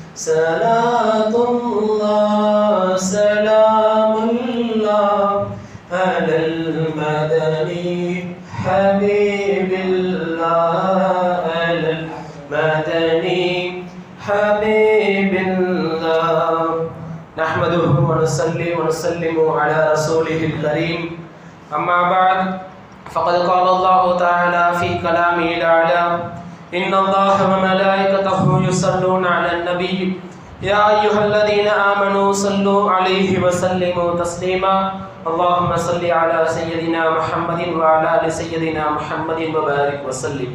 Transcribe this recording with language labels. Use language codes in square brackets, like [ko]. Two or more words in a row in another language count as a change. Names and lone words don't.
[ar] صلاة الله، سلام الله، على المدني حبيب الله، على المدني حبيب الله. نحمده ونصلي ونسلم على رسوله الكريم أما بعد فقد قال الله تعالى في كلامه الأعلى إن الله وملائكته يصلون على النبي يا أيها الذين آمنوا صلوا عليه وسلموا تسليما اللهم صل على سيدنا محمد وعلى آل سيدنا محمد وبارك وسلم.